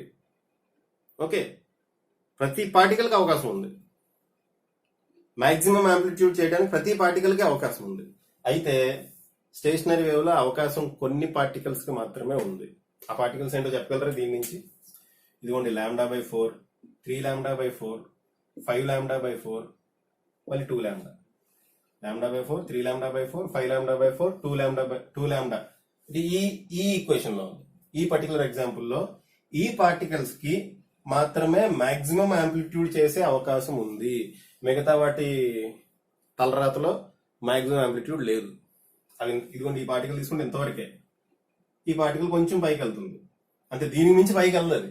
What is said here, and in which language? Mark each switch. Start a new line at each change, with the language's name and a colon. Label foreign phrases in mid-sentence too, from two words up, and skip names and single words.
Telugu: ఓకే, ప్రతి పార్టికల్ కి అవకాశం ఉంది,
English: maximum amplitude
Telugu: చేయడానికి ప్రతి పార్టికల్ కి అవకాశం ఉంది. అయితే
English: stationary wave
Telugu: లో అవకాశం కొన్ని పార్టికల్స్ కి మాత్రమే ఉంది. ఆ పార్టికల్స్ ఏంటో చెప్పగలరా దీని నుంచి? ఇదిగోండి, λ/4, 3λ/4, 5λ/4, మళ్ళీ 2λ. λ/4, 3λ/4, 5λ/4, 2λ. ఈ ఈక్వేషన్ లో ఉంది. ఈ
English: particular example
Telugu: లో ఈ పార్టికల్స్ కి మాత్రమే
English: maximum amplitude
Telugu: చేసే అవకాశం ఉంది. మిగతా వాటి తలరాతలో
English: maximum amplitude
Telugu: లేదు. అవి ఇదిగోండి, ఈ పార్టికల్ తీసుకుంటే ఇంతవరకే. ఈ పార్టికల్ కొంచెం పైకి వెళ్తుంది, అంటే దీనికి మించి పైకి వెళ్ళదు అది.